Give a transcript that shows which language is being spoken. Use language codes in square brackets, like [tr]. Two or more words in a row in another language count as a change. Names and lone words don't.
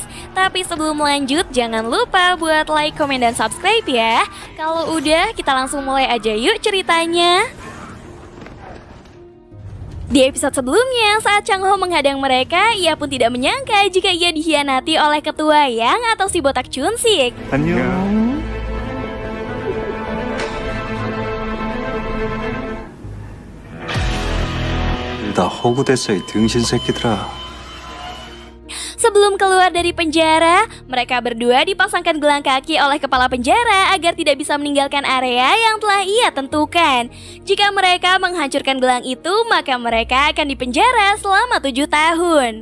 [id] Tapi sebelum lanjut, jangan lupa buat like, komen, dan subscribe ya. Kalau udah, kita langsung mulai aja yuk ceritanya. Di episode sebelumnya, saat Chang Ho menghadang mereka, ia pun tidak menyangka jika ia dikhianati oleh ketua Yang atau si botak Chun-sik. [ko] 안녕. 다 허구됐어 이 등신 새끼들아. [id] Sebelum keluar dari penjara, mereka berdua dipasangkan gelang kaki oleh kepala penjara agar tidak bisa meninggalkan area yang telah ia tentukan. Jika mereka menghancurkan gelang itu, maka mereka akan dipenjara selama 7 tahun.